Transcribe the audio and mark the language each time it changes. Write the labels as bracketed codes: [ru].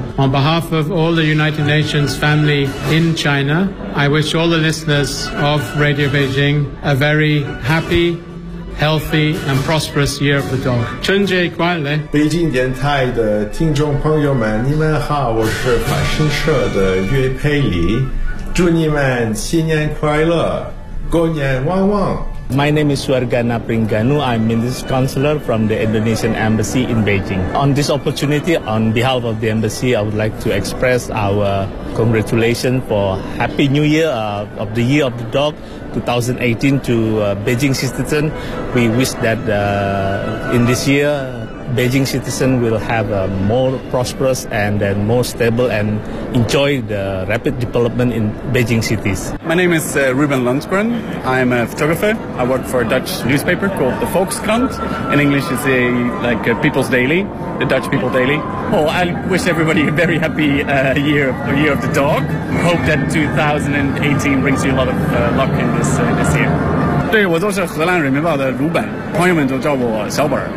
[en] On behalf of all the United Nations family in China, I wish all the listeners of Radio Beijing a very happy, healthy and prosperous year of the dog. [zh] 春节快乐！北京电台的听众朋友们，你们好，我是法新社的岳佩里，祝你们新年快乐，过年旺旺。 [en] My name is Suargana Pringanu. I'm Minister Counselor from the Indonesian Embassy in Beijing. On this opportunity, on behalf of the Embassy, I would like to express our congratulations for Happy New Year of the Year of the Dog 2018 to Beijing citizens. We wish that in this year, Beijing citizens will have a more prosperous and then more stable and enjoy the rapid development in Beijing cities. My name is Ruben Lundgren. I'm a photographer. I work for a Dutch newspaper called the Volkskrant. In English, it's a People's Daily, the Dutch People Daily. Oh, I wish everybody a very happy year of the dog. Hope that 2018 brings you a lot of luck in this year. [zh] 对，我就是荷兰人民报的鲁本，朋友们都叫我小本。